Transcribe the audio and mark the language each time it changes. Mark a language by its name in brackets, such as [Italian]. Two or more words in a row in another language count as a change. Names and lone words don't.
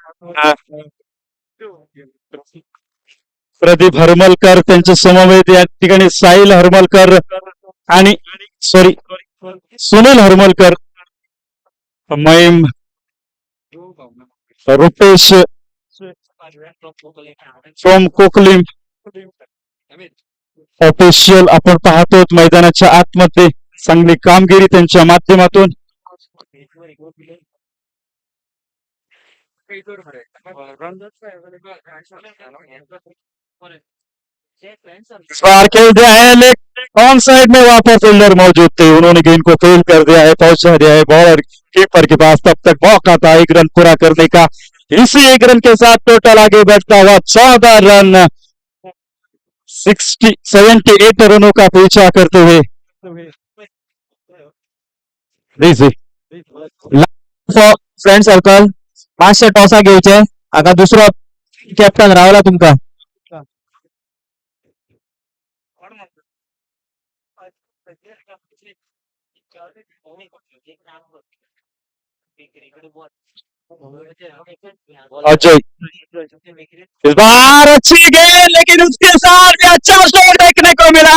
[Marathi] प्रदीप हरमलकर त्यांच्या समवेत या ठिकाणी साहिल हरमलकर आणि सुनील हरमलकर, मैम, रुपेश फ्रॉम कोकलीम ऑफिशियल आपण पाहतो मैदानाच्या आतमध्ये. चांगली कामगिरी त्यांच्या माध्यमातून. [Hindi] बार खेल दिया है लेकिन [English] on side [Hindi] में वहां पर फील्डर मौजूद थे, उन्होंने गेंद को फेल कर दिया है, पहुंचा दिया है [English] bowler keeper [Hindi] के पास. तब तक मौका था एक रन पूरा करने का. इसी एक रन के साथ टोटल आगे बढ़ता हुआ 14 रन 78 रनों का पीछा करते हुए. [English] friend circle [Konkani] मातशे टॉसा घेवचे. आता दुसरो कॅप्टन रावला तुमका. [Hindi] अजय, इस बार अच्छी गेंद लेकिन उसके साथ भी अच्छा शॉट देखने को मिला.